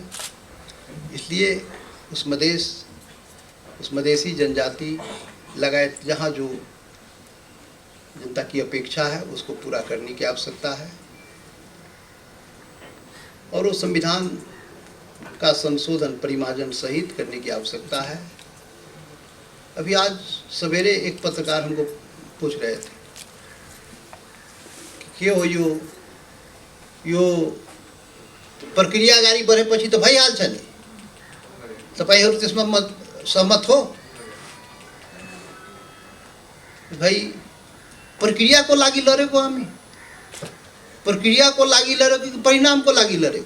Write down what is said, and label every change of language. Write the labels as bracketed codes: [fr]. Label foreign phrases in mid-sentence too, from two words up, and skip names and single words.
[hi] इसलिए उस मधेसी जनजाति लगाए जहाँ जो जनता की अपेक्षा है उसको पूरा करने की आवश्यकता है और वो संविधान का संशोधन परिमार्जन सहित करने की आवश्यकता है। अभी आज सवेरे एक पत्रकार हमको पूछ रहे थे कि [ne] के हो यो प्रक्रिया अगाडि बढेपछि त भइहाल्छ नि, तपाईहरु त्यसमा सहमत हो? भाई प्रक्रियाको लागि लडेको हामी, प्रक्रियाको लागि लडेको कि परिणामको लागि लडेको?